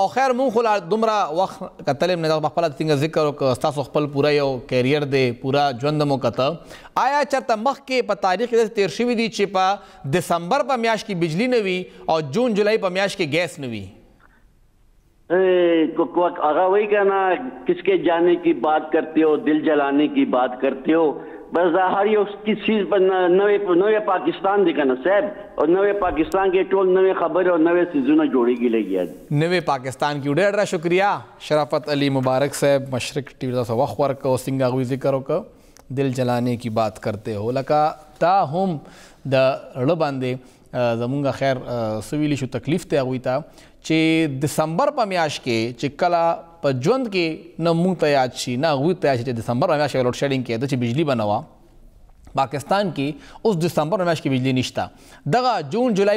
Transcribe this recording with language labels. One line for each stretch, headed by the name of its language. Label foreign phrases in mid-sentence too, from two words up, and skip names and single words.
Pashto: او خیر مون خو دومره وخت کتلم نه خپل څنګه ذکر او تاسو خپل پورا یو کیریئر دی پورا ژوند مو کته آیا چرته مخ کې په تاریخ کې تیر شوی دی چې په دسمبر په میاشت کې بجلی نه وي او جون جولائی په میاشت کې ګیس نه وي هغه وایي که نه
Urdu: کس کے جانے کی بات کرتے ہو دل جلانے کی بات کرتے ہو
Pashto: بس دا هر یو چیز په نوې پاکستان دی کنه صاحب او نوې پاکستان کې ټول نوې خبرې او نوې چیزونه جوړېږي لګیا دي نوې پاکستان کې ډېر شکریہ شرافت علي مبارک صاحب مشرق ٹی وی ته وخت ورکړو څنګه هغوی ذکر وکړ
Urdu: دل جلانے کی بات کرتے ہو
Pashto: لکه تا هم د رړه باندې زمونږ خیر سویلی شو تکلیف ته هغوی ته چې دسمبر په میاشت کې چې کله په ژوند کې نه مونږ ته یاد شي نه هغوی ته یاد شي چې دسمبر په میاشت کې لوډ شیډینګ کېده چې بجلی به نه وه پاکستان کې اوس دسمبر په میاشت کې بجلی نشته دغه جون جولای